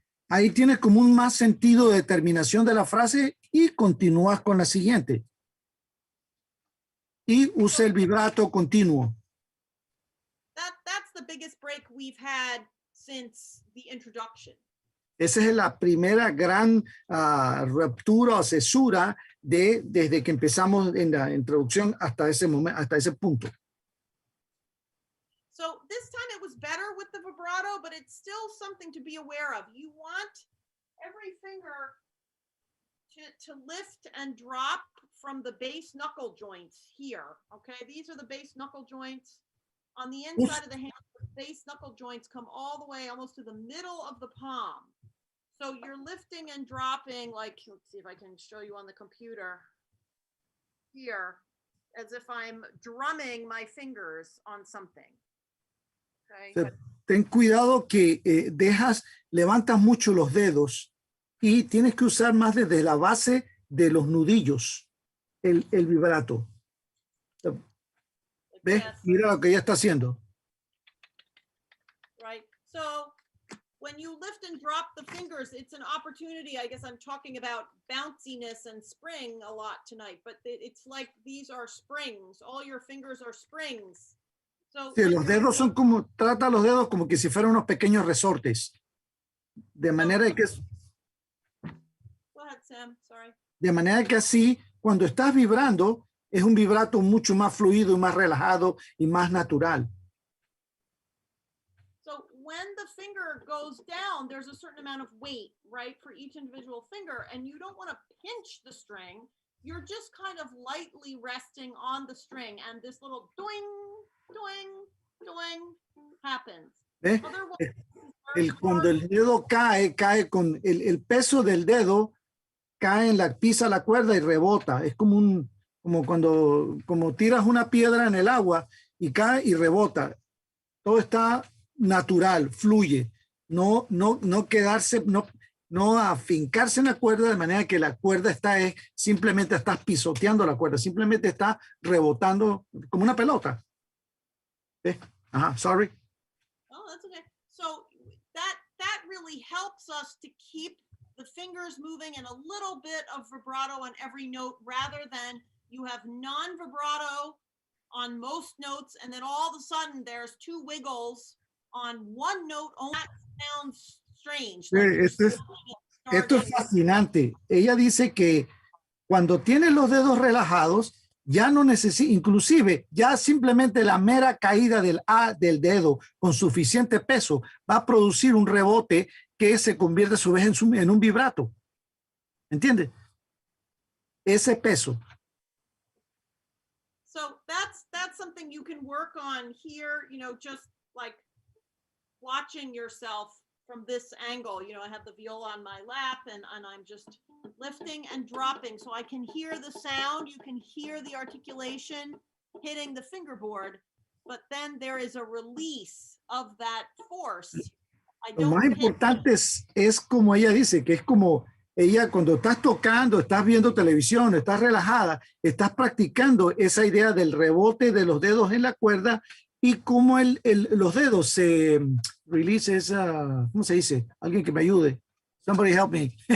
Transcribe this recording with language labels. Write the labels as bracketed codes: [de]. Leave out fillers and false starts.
[es] Ahí tienes como un más sentido de terminación de la frase y continúas con la siguiente. Y usa el vibrato continuo. [en] That's the biggest break we've had since the introduction. [es] Esa es la primera gran ruptura o cesura desde que empezamos en la introducción hasta ese momento, hasta ese punto. [en] So this time it was better with the vibrato, but it's still something to be aware of. You want every finger to lift and drop from the base knuckle joints here. Okay, these are the base knuckle joints. On the inside of the hand, the base knuckle joints come all the way almost to the middle of the palm. So you're lifting and dropping, like, let's see if I can show you on the computer here, as if I'm drumming my fingers on something. Okay. [es] Ten cuidado que levantas mucho los dedos y tienes que usar más desde la base de los nudillos el vibrato. ¿Ves? Mira lo que ella está haciendo. [en] Right. So when you lift and drop the fingers, it's an opportunity. I guess I'm talking about bounciness and spring a lot tonight, but it's like these are springs. All your fingers are springs. So [es] sí, los dedos son como, trata los dedos como que si fueran unos pequeños resortes. De manera que [en] Go ahead, Sam. Sorry. [es] De manera que así, cuando estás vibrando, es un vibrato mucho más fluido y más relajado y más natural. [en] So when the finger goes down, there's a certain amount of weight, right, for each individual finger, and you don't want to pinch the string. You're just kind of lightly resting on the string, and this little doing, doing, doing happens. [es] ¿Ves? Cuando el dedo cae con el peso del dedo, cae pisa la cuerda y rebota. Es como como tiras una piedra en el agua y cae y rebota. Todo está natural, fluye. No quedarse, no afincarse en la cuerda de manera que la cuerda simplemente estás pisoteando la cuerda, simplemente está rebotando como una pelota. ¿Ves? Ajá, [en] sorry. Oh, that's okay. So that really helps us to keep the fingers moving and a little bit of vibrato on every note rather than you have non-vibrato on most notes and then all of a sudden there's two wiggles on one note. Oh, that sounds strange. [es] Esto es fascinante. Ella dice que cuando tienes los dedos relajados, ya no necesita, inclusive ya simplemente la mera caída del dedo con suficiente peso va a producir un rebote que se convierte a su vez en un vibrato. ¿Entiendes? Ese peso. [en] So that's something you can work on here, you know, just like watching yourself from this angle. You know, I have the viola on my lap and I'm just lifting and dropping so I can hear the sound. You can hear the articulation hitting the fingerboard, but then there is a release of that force. [es] Lo más importante es como ella dice, que es como ella cuando estás tocando, estás viendo televisión, estás relajada, estás practicando esa idea del rebote de los dedos en la cuerda y cómo los dedos se release esa, ¿cómo se dice? Alguien que me ayude. [en] Somebody help me.